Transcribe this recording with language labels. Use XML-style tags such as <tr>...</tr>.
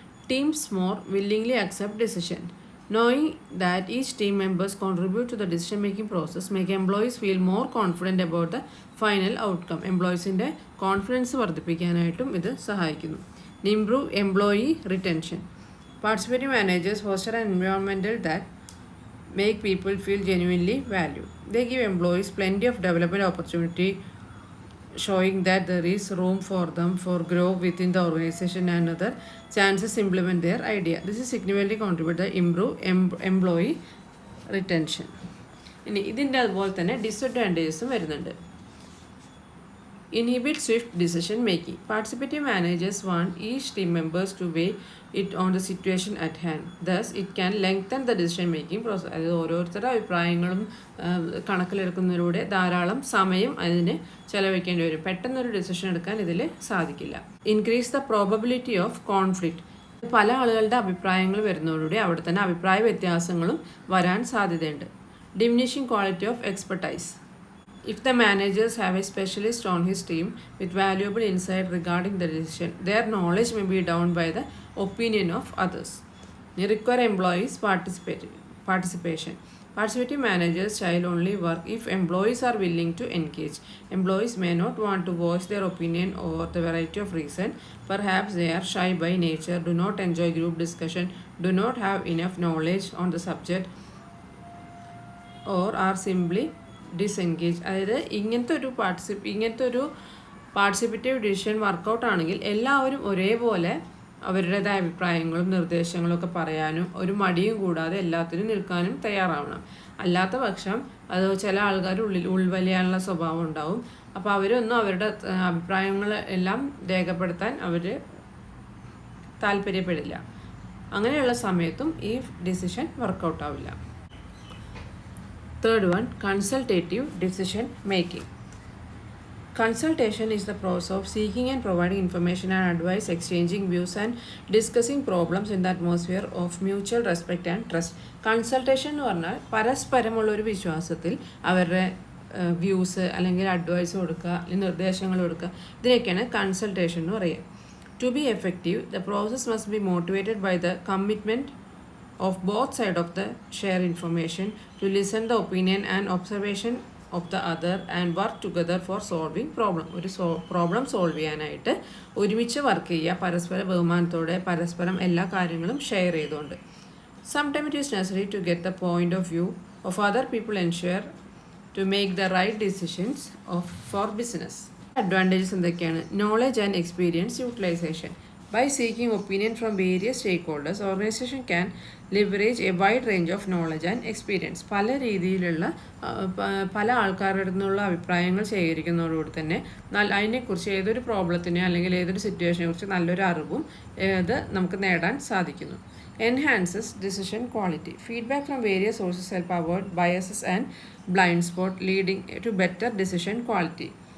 <en>Teams more willingly accept decision. Knowing that each team members contribute to the decision making process make employees feel more confident about the final outcome.</en> <ml>എംപ്ലോയീസിൻ്റെ confidence വർദ്ധിപ്പിക്കാനായിട്ടും ഇത് സഹായിക്കുന്നു.</ml> <en>Improve employee retention. Participative managers foster an environmental that make people feel genuinely valued. They give employees plenty of development opportunity, showing that there is room for them for growth within the organization and other chances implement their idea. This is significantly contribute to improve employee retention.</en> <ml>ഇനി ഇതിൻ്റെ അതുപോലെ തന്നെ ഡിസഡ്വാൻറ്റേജസും വരുന്നുണ്ട്.</ml> <en>Inhibit swift decision making. Participative managers want each team members to weigh it on the situation at hand. Thus, it can lengthen the decision making process.</en> <ml>അതായത് ഓരോരുത്തരുടെ അഭിപ്രായങ്ങളും കണക്കിലെടുക്കുന്നതിലൂടെ ധാരാളം സമയം അതിന് ചെലവഴിക്കേണ്ടി വരും. പെട്ടെന്നൊരു ഡിസിഷൻ എടുക്കാൻ ഇതിൽ സാധിക്കില്ല.</ml> <en>Increase the probability of conflict.</en> <ml>പല ആളുകളുടെ അഭിപ്രായങ്ങൾ വരുന്നതോടുകൂടി അവിടെ തന്നെ അഭിപ്രായ വ്യത്യാസങ്ങളും വരാൻ സാധ്യതയുണ്ട്.</ml> <en>Diminishing quality of expertise. If the managers have a specialist on his team with valuable insight regarding the decision, their knowledge may be down by the opinion of others. They require employees' participation. Participative managers shall only work if employees are willing to engage. Employees may not want to voice their opinion over the variety of reasons. Perhaps they are shy by nature, do not enjoy group discussion, do not have enough knowledge on the subject, or are simply disengage.</en> <ml>അതായത് ഇങ്ങനത്തെ ഒരു participative decision workout ആണെങ്കിൽ എല്ലാവരും ഒരേപോലെ അവരുടേതായ അഭിപ്രായങ്ങളും നിർദ്ദേശങ്ങളും ഒക്കെ പറയാനും ഒരു മടിയും കൂടാതെ എല്ലാത്തിനും നിൽക്കാനും തയ്യാറാവണം. അല്ലാത്ത പക്ഷം അത് ചില ആൾക്കാർ ഉൾവലിയാനുള്ള സ്വഭാവം ഉണ്ടാവും. അപ്പോൾ അവരൊന്നും അവരുടെ അഭിപ്രായങ്ങൾ എല്ലാം രേഖപ്പെടുത്താൻ അവർ താല്പര്യപ്പെടില്ല. അങ്ങനെയുള്ള സമയത്തും ഈ ഡിസിഷൻ വർക്കൗട്ട് ആവില്ല.</ml> <en>Third one, consultative decision making. Consultation is the process of seeking and providing information and advice, exchanging views and discussing problems in the atmosphere of mutual respect and trust.</en> <ml>Consultation എന്ന് പറഞ്ഞാൽ പരസ്പരമുള്ളൊരു വിശ്വാസത്തിൽ അവരുടെ views അല്ലെങ്കിൽ advice കൊടുക്കുക അല്ലെങ്കിൽ നിർദ്ദേശങ്ങൾ കൊടുക്കുക, ഇതിനൊക്കെയാണ് consultation എന്ന് പറയുക.</ml> <en>To be effective, the process must be motivated by the commitment of both sides of the share information, to listen the opinion and observation of the other and work together for solving problem.</en> <ml>ഒരു problem solve ചെയ്യാനായിട്ട് ഒരുമിച്ച് work ചെയ്യുക, പരസ്പര ബഹുമാനത്തോടെ പരസ്പരം എല്ലാ കാര്യങ്ങളും share ചെയ്തുകൊണ്ട്.</ml> <en>Sometimes it is necessary to get the point of view of other people ensure to make the right decisions for business.</en> <ml>Advantages എന്തൊക്കെയാണ്?</ml> <en>Knowledge and experience utilization. By seeking opinion from various stakeholders, organization can leverage a wide range of knowledge and experience.</en> <ml>പല രീതിയിലുള്ള പല ആൾക്കാരുടെ നിന്നുള്ള അഭിപ്രായങ്ങൾ ശേഖരിക്കുന്നതോടുകൂടി തന്നെ അതിനെക്കുറിച്ച് ഏതൊരു പ്രോബ്ലത്തിനെ അല്ലെങ്കിൽ ഏതൊരു സിറ്റുവേഷനെ കുറിച്ച് നല്ലൊരു അറിവും ഇത് നമുക്ക് നേടാൻ സാധിക്കുന്നു.</ml> <en>Enhances decision quality. Feedback from various sources help avoid biases and blind spot, leading to better decision quality.</en>